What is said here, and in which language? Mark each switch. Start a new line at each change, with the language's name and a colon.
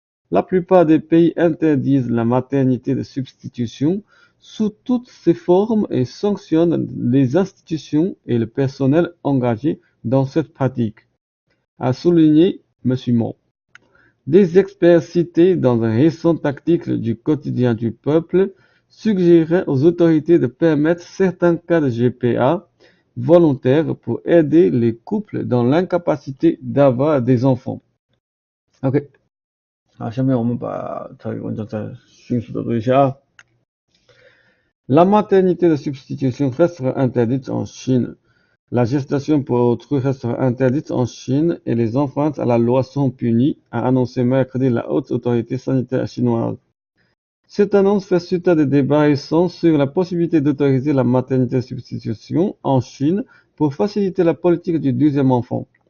French: La plupart des pays interdisent la maternité de substitution sous toutes ses formes et sanctionnent les institutions et le personnel engagé dans cette pratique, a souligné M. Mo. Des experts cités dans un récent article du quotidien du peuple suggéraient aux autorités de permettre certains cas de GPA volontaires pour aider les couples dans l'incapacité d'avoir des enfants.
Chinese: OK， 好，下面我们把这个文章再迅速的读一下啊。
French: La maternité de substitution restera interdite en Chine. La gestation pour autrui restera interdite en Chine et les enfreintes à la loi sont punies, a annoncé mercredi la haute autorité sanitaire chinoise. Cette annonce fait suite à des débats récents sur la possibilité d'autoriser la maternité de substitution en Chine pour faciliter la politique du deuxième enfant.